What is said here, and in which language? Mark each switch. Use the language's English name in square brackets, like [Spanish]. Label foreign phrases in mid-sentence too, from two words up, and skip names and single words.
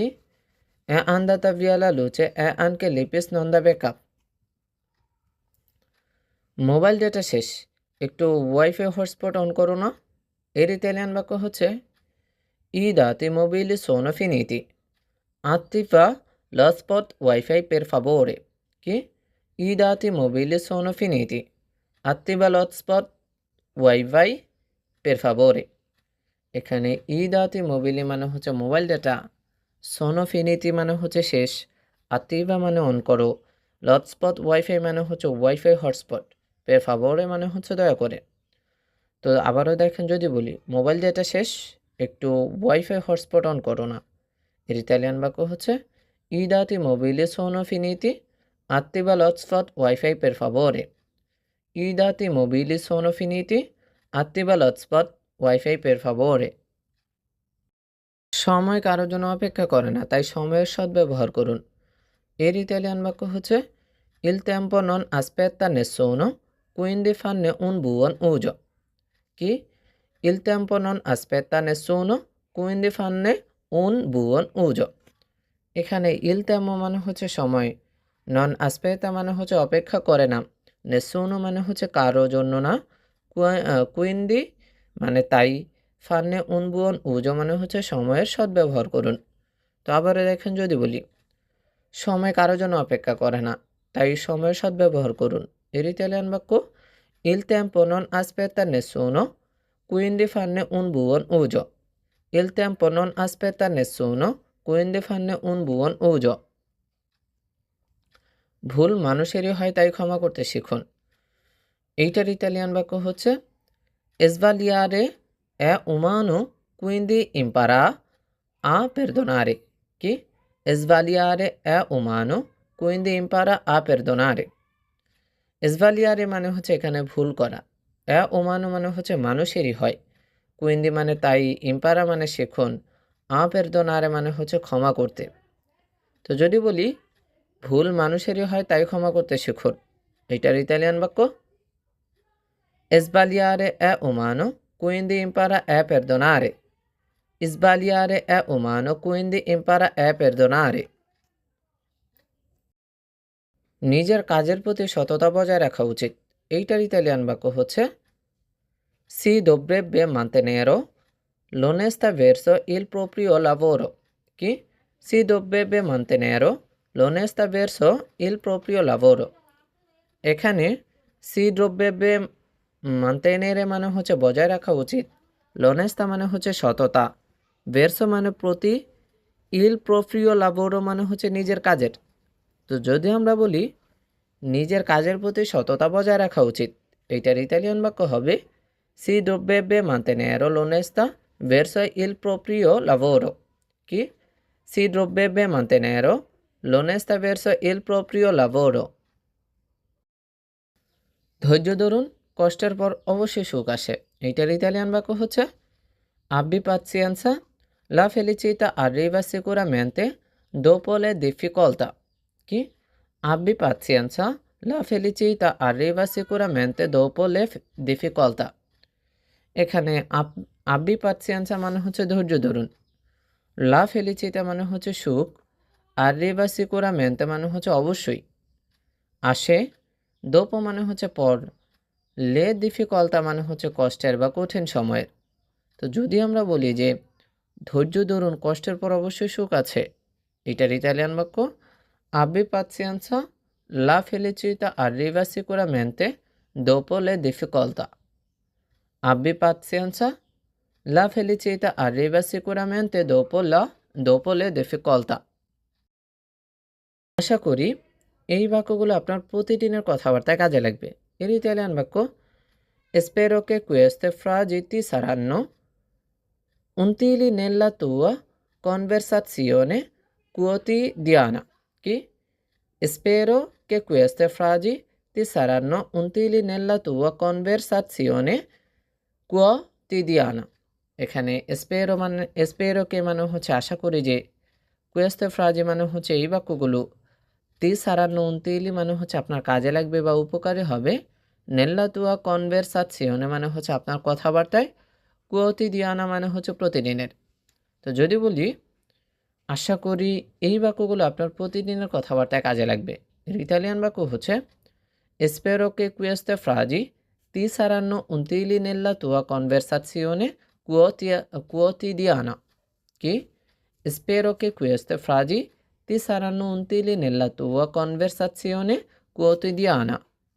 [Italian] è andata via la luce e anche l'IPS non da backup। [English] mobile data [Bangla] শেষ, একটু [English] wifi hotspot [Bangla] অন করো না। এর ইতালিয়ান বাক্য হচ্ছে [Italian] I dati mobili sono finiti, attiva l'hotspot wifi per favore কি I dati mobili sono finiti attiva l'hotspot wifi per favore [Bangla] এখানে [Italian] i dati mobili [Bangla] মানে হচ্ছে [English] mobile data [Italian] sono finiti [Bangla] মানে হচ্ছে শেষ আতিভা মানে অন করো [Italian] l'hotspot wifi [Bangla] মানে হচ্ছে [English] wifi hotspot [Italian] per favore [Bangla] মানে হচ্ছে দয়া করে তো আবারও দেখেন যদি বলি [English] mobile data [Bangla] শেষ একটু [English] wifi hotspot [Bangla] অন করো না এর ইতালিয়ান বাক্য হচ্ছে [Italian] i dati mobili sono finiti attiva l'hotspot wifi per favore i dati mobili sono finiti attiva l'hotspot wifi per favore [Bangla] সময় কারোর জন্য অপেক্ষা করে না তাই সময়ের সদ্ব্যবহার করুন এর ইতালিয়ান বাক্য হচ্ছে [Italian] il tempo non aspetta nessuno quindi fanne un buon uso [Bangla] কি [Italian] il tempo non aspetta nessuno quindi fanne un buon uso এখানে il tempo [Bangla] মানে হচ্ছে সময় [Italian] নন aspetta মানে [Bangla] হচ্ছে অপেক্ষা করে না nessuno মানে হচ্ছে কারো জন্য না quindi মানে তাই [Italian] fanne un buon uso [Bangla] মানে হচ্ছে সময়ের সদ্ব্যবহার করুন তো আবারও দেখেন যদি বলি সময় কারো জন্য অপেক্ষা করে না তাই সময়ের সদ্ব্যবহার করুন এর ইতালিয়ান বাক্য [Italian] il tempo non aspetta nessuno quindi fanne un buon uso il tempo non aspetta nessuno quindi fanne un buon uso [Bangla] ভুল মানুষেরই হয় তাই ক্ষমা করতে শিখুন এইটার ইতালিয়ান বাক্য হচ্ছে [Italian] sbagliare è umano quindi impara a perdonare [Bangla] কি [Italian] sbagliare è umano quindi impara a perdonare sbagliare [Bangla] মানে হচ্ছে এখানে ভুল করা [Italian] è [Bangla] umano মানে হচ্ছে মানুষেরই হয় quindi মানে তাই impara মানে শিখুন [Italian] a perdonare [Bangla] মানে হচ্ছে ক্ষমা করতে তো যদি বলি ভুল মানুষেরই হয় তাই ক্ষমা করতে শিখুন এটার ইতালিয়ান বাক্য [Italian] sbagliare è umano quindi impara a perdonare sbagliare è umano quindi impara a perdonare [Bangla] নিজের কাজের প্রতি সততা বজায় রাখা উচিত এইটার ইতালিয়ান বাক্য হচ্ছে [Italian] si dovrebbe mantenere l'onestà verso il proprio lavoro [Bangla] কি [Italian] si dovrebbe mantenere l'onestà verso il proprio lavoro এখানে si dovrebbe mantenere [Bangla] মানে হচ্ছে বজায় রাখা উচিত l'onestà মানে হচ্ছে সততা verso মানে প্রতি [Italian] il proprio lavoro [Bangla] মানে হচ্ছে নিজের কাজের তো যদি আমরা বলি নিজের কাজের প্রতি সততা বজায় রাখা উচিত এইটার ইতালিয়ান বাক্য হবে [Italian] si dovrebbe mantenere l'onestà verso il proprio lavoro [Bangla] কি [Italian] si dovrebbe mantenere l'onestà verso il proprio lavoro [Bangla] ধৈর্য ধরুন কষ্টের পর অবশ্যই সুখ আসে এইটার ইতালিয়ান বাক্য হচ্ছে [Italian] abbi pazienza la felicità arriva sicuramente dopo le difficoltà [Bangla] কি [Italian] abbi pazienza la felicità arriva sicuramente dopo le difficoltà এখানে abbi pazienza [Bangla] মানে হচ্ছে ধৈর্য ধরুন [Italian] la felicità মানে [Bangla] হচ্ছে সুখ [Italian] arriva sicuramente [Bangla] মানে হচ্ছে অবশ্যই আসে dopo মানে হচ্ছে পর le difficoltà মানে হচ্ছে কষ্টের বা কঠিন সময়ের তো যদি আমরা বলি যে ধৈর্য ধরুন কষ্টের পর অবশ্যই সুখ আছে এটার ইতালিয়ান বাক্য [Italian] abbi pazienza la felicità arriva sicuramente dopo le difficoltà abbi pazienza la felicità arriva sicuramente dopo le difficoltà [Bangla] আশা করি এই বাক্যগুলো আপনার প্রতিদিনের কথাবার্তায় কাজে লাগবে এর ইতালিয়ান বাক্য [Italian] spero che queste frasi ti saranno utili nella tua conversazione quotidiana কি spero che queste frasi ti saranno utili nella tua conversazione quotidiana এখানে spero মানে spero কে [Bangla] মানে হচ্ছে আশা করি যে [Italian] queste frasi [Bangla] মানে হচ্ছে এই বাক্যগুলো [Italian] ti saranno utili [Bangla] মানে হচ্ছে আপনার কাজে লাগবে বা উপকারী হবে [Italian] nella tua conversazione [Bangla] মানে হচ্ছে আপনার কথাবার্তায় [Italian] quotidiana [Bangla] মানে হচ্ছে প্রতিদিনের তো যদি বলি আশা করি এই বাক্যগুলো আপনার প্রতিদিনের কথাবার্তায় কাজে লাগবে এর ইতালিয়ান বাক্য হচ্ছে [Italian] spero che queste frasi ti saranno utili nella tua conversazione quotidiana কি Spero che queste frasi ti saranno utili nella tua conversazione quotidiana.